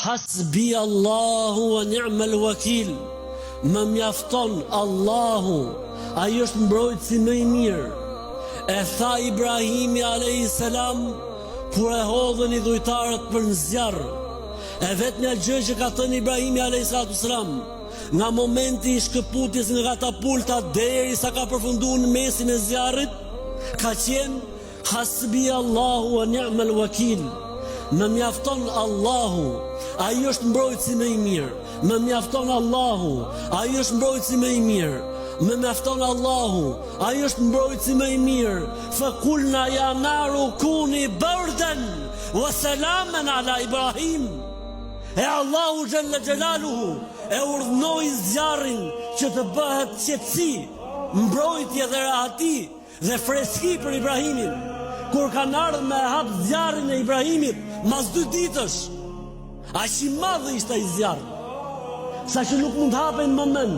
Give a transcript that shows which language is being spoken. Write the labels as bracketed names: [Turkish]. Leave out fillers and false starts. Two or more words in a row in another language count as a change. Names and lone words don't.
[Arabic] حسبي الله ونعم الوكيل. [Albanian] Më mjafton Allahu, ai është mbrojtësi më i mirë. E tha Ibrahimi a.s. kur e hodhën i dhujtarët për në zjarr. E vetmja gjë që ka thënë Ibrahimi a.s. nga momenti i shkëputjes nga katapulta deri sa ka përfunduar në mesin e zjarrit, ka qenë [Arabic] حسبي الله ونعم الوكيل. [Albanian] Më mjafton Allahu, ai është mbrojtësi më i mirë. Më mjafton Allahu, ai është mbrojtësi më i mirë. Më mjafton Allahu, ai është mbrojtësi më i mirë. [Arabic] فقلنا يا نار كوني بردا وسلاما على إبراهيم. [Albanian] E Allahu [Arabic] جل جلاله [Albanian] e urdhnoi zjarrin që të bëhet qetësi, mbrojtje dhe rahati dhe freski për Ibrahimin. Kur kanë ardhur me hap zjarrin e Ibrahimit mas 2 ditësh, aq i madh ishte ai zjarr, sa që nuk mund të hapen në moment.